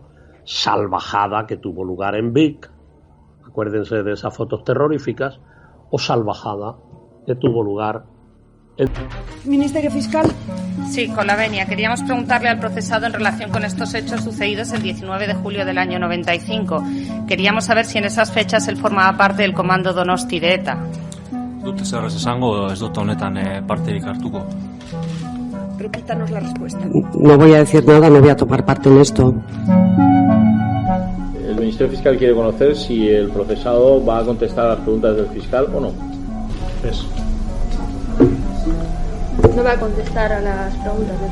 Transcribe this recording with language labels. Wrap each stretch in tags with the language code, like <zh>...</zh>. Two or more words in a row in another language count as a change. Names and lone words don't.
<es>Salvajada que tuvo lugar en Vic, acuérdense de esas fotos terroríficas, o salvajada que tuvo lugar en... Ministerio Fiscal. Sí, con la venia. Queríamos preguntarle al procesado en relación con estos hechos sucedidos el 19 de julio del año 95. Queríamos saber si en esas fechas él formaba parte del comando Donosti de ETA.</es> <eu>Dut zer ez esango, ez dut honetan parterik hartuko.</eu> <es>Repítanos la respuesta. No voy a decir nada, no voy a tomar parte en esto. El Ministerio Fiscal quiere conocer si el procesado va a contestar a las preguntas del fiscal o no. Eso. No va a contestar a las preguntas.</es>